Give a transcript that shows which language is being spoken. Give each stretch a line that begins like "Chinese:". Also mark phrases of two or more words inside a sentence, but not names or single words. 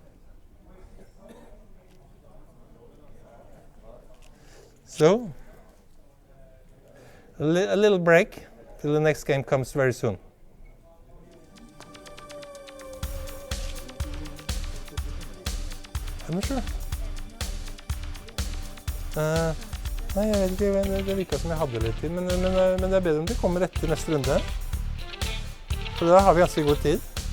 English: So, a little break till the next game comes very soon. I'm not sure.
Norwegian: Nei, jeg vet ikke, det virket som jeg hadde litt tid, men det er bedre om det kommer etter neste runde. For da har vi ganske god tid.